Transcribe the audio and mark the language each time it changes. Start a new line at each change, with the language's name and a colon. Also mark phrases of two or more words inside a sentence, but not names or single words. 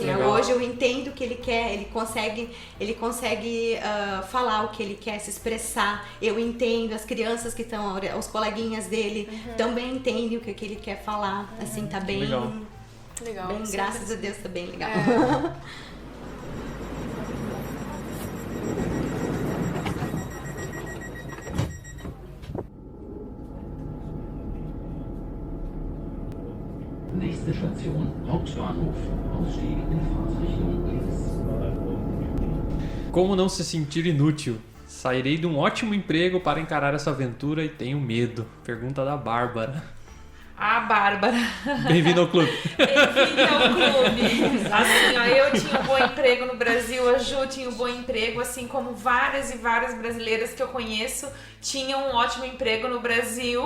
Portuguese: Legal. Hoje eu entendo o que ele quer, ele consegue falar o que ele quer, se expressar. Eu entendo, as crianças que estão, os coleguinhas dele também entendem o que ele quer falar. Assim, tá bem Legal. Legal. graças a Deus, tá bem legal.
German: Nächste Station, Hauptbahnhof. Ausstieg in Fahrtrichtung links.
Portuguese: Como não se sentir inútil? Sairei de um ótimo emprego para encarar essa aventura e tenho medo. Pergunta da Bárbara. A Bárbara. Bem-vindo ao clube. Bem-vindo ao clube. Assim, ó, eu tinha um bom emprego no Brasil, a Ju tinha um bom emprego, assim como várias e várias brasileiras que eu conheço tinham um ótimo emprego no Brasil.